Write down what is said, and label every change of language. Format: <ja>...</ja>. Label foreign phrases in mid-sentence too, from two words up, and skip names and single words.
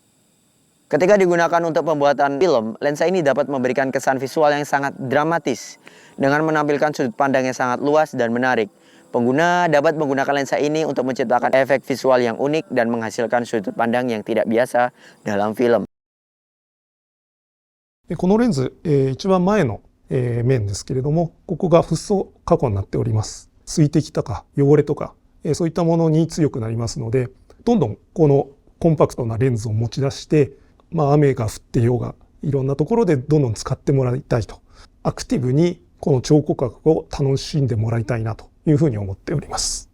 <id>Ketika digunakan untuk pembuatan film, lensa ini dapat memberikan kesan visual yang sangat dramatis dengan menampilkan sudut pandang yang sangat luas dan menarik. Pengguna dapat menggunakan lensa ini untuk menciptakan efek visual yang unik dan menghasilkan sudut pandang yang tidak biasa dalam film.</id> <ja>このレンズ、一番前の、面ですけれども、ここがフッ素加工になっております。水滴とか汚れとか、そういったものに強くなりますので、どんどんこのコンパクトなレンズを持ち出して、雨が降ってようがいろんなところでどんどん使ってもらいたいと、アクティブにこの超広角を楽しんでもらいたいなというふうに思っております。</ja>